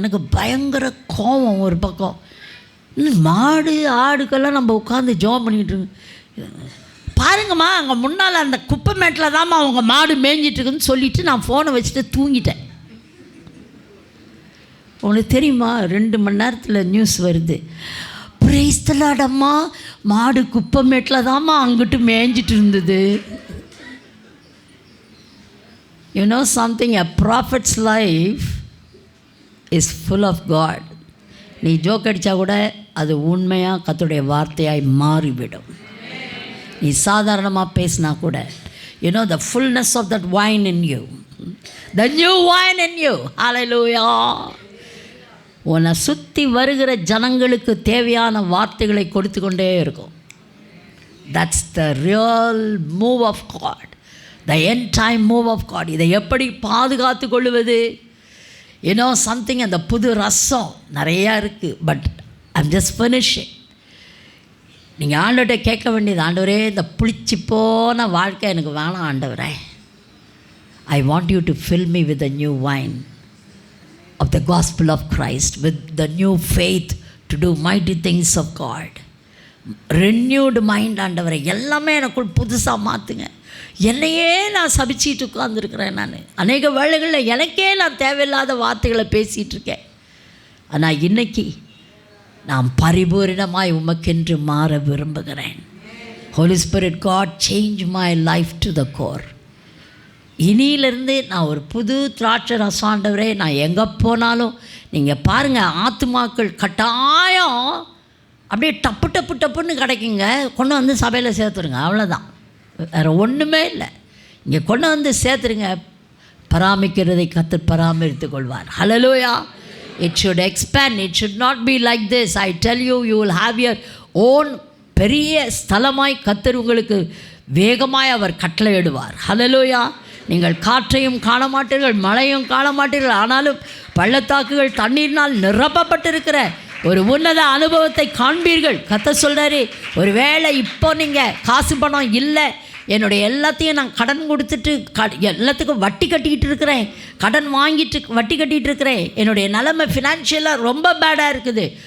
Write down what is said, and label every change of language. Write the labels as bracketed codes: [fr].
[ta] எனக்கு பயங்கர கோபம். ஒரு பக்கம் மாடு ஆடுக்கெல்லாம் நம்ம உட்காந்து ஜெபம் பண்ணிகிட்டு பாருங்கம்மா, அங்கே முன்னால் அந்த குப்பை மேட்டில் தான்மா அவங்க மாடு மேய்ஞ்சிட்ருக்குன்னு சொல்லிவிட்டு நான் ஃபோனை வச்சுட்டு தூங்கிட்டேன். உங்களுக்கு தெரியுமா, 2 மணி நேரத்தில் நியூஸ் வருது, பிரைஸ் தி லார்ட் அம்மா, மாடு குப்பை மேட்டில் தான்மா அங்கிட்டு மேய்ஞ்சிட்டு இருந்தது. [en] You know something, a prophet's life is full of God. [ta] நீ ஜோக் அடித்தா கூட அது உண்மையாக கர்த்தருடைய வார்த்தையாய் மாறிவிடும். நீ சாதாரணமாக பேசினா கூட, [en] you know the fullness of that wine in you, the new wine in you. Hallelujah. [ta] உன்னை சுற்றி வருகிற ஜனங்களுக்கு தேவையான வார்த்தைகளை கொடுத்து கொண்டே இருக்கும். [en] That's the real move of God, the end time move of God. [ta] இதை எப்படி பாதுகாத்து கொள்வது? [en] You know something, [ta] அந்த புது ரசம் நிறையா இருக்குது. [en] But I'm just finishing. [ta] நீங்கள் ஆண்டவர்கிட்ட கேட்க வேண்டியது, ஆண்டவரே இந்த புளிச்சு போன வாழ்க்கை எனக்கு வேணாம் ஆண்டவரே. [en] I want you to fill me with the new wine of the gospel of Christ, with the new faith to do mighty things of God. Renewed mind [ta] ஆண்டவரே, எல்லாமே எனக்குள் புதுசாக மாற்றுங்க. என்னையே நான் சபிச்சிட்டு உட்காந்துருக்கிறேன். நான் அநேக வேளைகளில் எனக்கே நான் தேவையில்லாத வார்த்தைகளை பேசிகிட்ருக்கேன். ஆனால் இன்றைக்கி நான் பரிபூரணமாய் உமக்கென்று மாற விரும்புகிறேன். [en] Holy Spirit, God, change my life to the core. [ta] இனியிலிருந்து நான் ஒரு புது திராட்சை ரசம் ஆண்டவரே, நான் எங்கே போனாலும் நீங்கள் பாருங்கள், ஆத்துமாக்கள் கட்டாயம் அப்படியே டப்பு டப்பு டப்புன்னு கிடைக்குங்க. கொண்டு வந்து சபையில் சேர்த்துருங்க, அவ்வளோதான், வேறு ஒன்றுமே இல்லை. இங்கே கொண்டு வந்து சேர்த்துருங்க. பராமரிக்கிறதை கர்த்தர் பராமரித்து கொள்வார். [en] Hallelujah. It should expand. It should not be like this. I tell you, you will have your own [ta] பெரிய ஸ்தலமாய் கர்த்தர் உங்களுக்கு வேகமாய் அவர் கட்டளையிடுவார். ஹல்லேலூயா. நீங்கள் காற்றையும் காண மாட்டீர்கள், மழையும் காண மாட்டீர்கள், ஆனாலும் பள்ளத்தாக்குகள் தண்ணீரினால் நிரப்பப்பட்டிருக்கிற ஒரு உன்னத அனுபவத்தை காண்பீர்கள். கர்த்தர் சொல்கிறாரு, ஒரு வேளை இப்போ நீங்கள் காசு பணம் இல்லை, என்னுடைய எல்லாத்தையும் நான் கடன் கொடுத்துட்டு எல்லாத்துக்கும் வட்டி கட்டிக்கிட்டு இருக்கிறேன், கடன் வாங்கிட்டு வட்டி கட்டிகிட்டு இருக்கிறேன், என்னுடைய நிலைமை ஃபினான்ஷியலாக ரொம்ப பேடாக இருக்குது.